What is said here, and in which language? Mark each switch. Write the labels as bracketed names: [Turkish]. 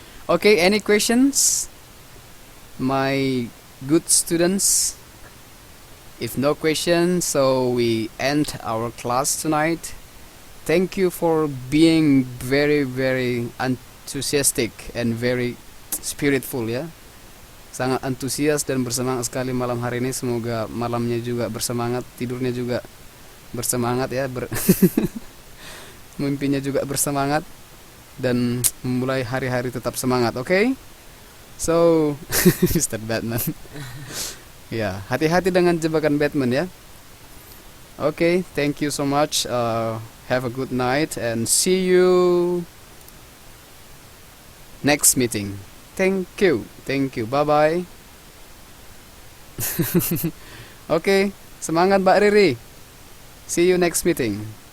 [English] Okay, any questions, my good students? If no questions, so we end our class tonight. Thank you for being very, very enthusiastic and very spiritful ya. [Indonesian] Sangat antusias dan bersemangat sekali malam hari ini. Semoga malamnya juga bersemangat, tidurnya juga bersemangat ya, mimpinya juga bersemangat dan memulai hari-hari tetap semangat. Okay? So, Mr. Batman. Ya, hati-hati dengan jebakan Batman ya. [English] Okay, thank you so much. Have a good night and see you next meeting. Thank you. Bye bye. Okay, semangat Mbak Riri. See you next meeting.